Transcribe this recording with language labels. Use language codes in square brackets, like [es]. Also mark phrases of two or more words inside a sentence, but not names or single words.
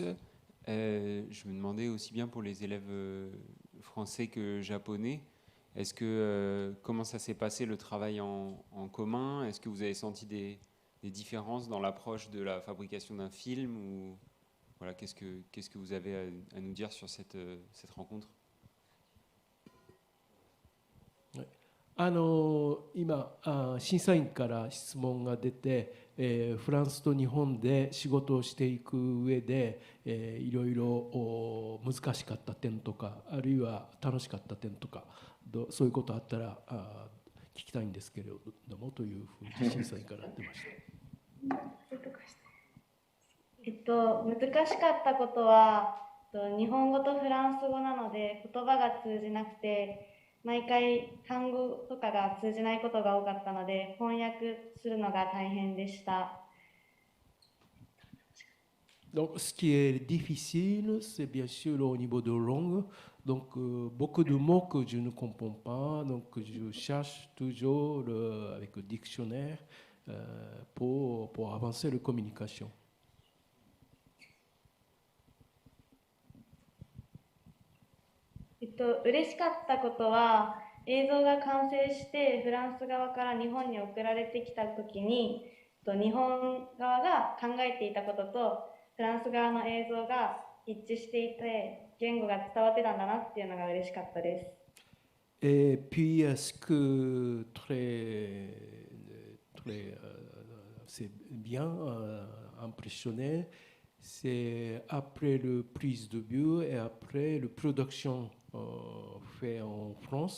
[fr] Je me demandais aussi bien pour les élèves français que japonais, est-ce que comment ça s'est passé le travail en commun? Est-ce que vous avez senti des différences dans l'approche de la fabrication d'un film ou voilà, qu'est-ce que vous avez à nous dire sur cette rencontre? [ja] 今審査員から質問が出て、フランスと日本で仕事をしていく上で、いろいろ難しかった点とかあるいは楽しかった点とかそういうことあったら聞きたいんですけれどもというふうに審査員から出ました。難しかったことは日本語とフランス語なので言葉が通じなくて毎回単語とかが通じないことが多かったので翻訳するのが大変でした。 [fr] Donc, ce qui est difficile, c'est bien sûr au niveau de langue. Donc, beaucoup de mots que je ne comprends pas. Donc, je cherche toujours avec le dictionnaire pour avancer la communication. [ja] 嬉しかったことは映像が完成してフランス側から日本に送られてきたときに日本側が考えていたこととフランス側の映像が一致していて言語が伝わってたんだなっていうのが嬉しかったです。 [fr] Et puis, ce que c'est bien impressionné, c'est après le prise de vue et après le production fait en France.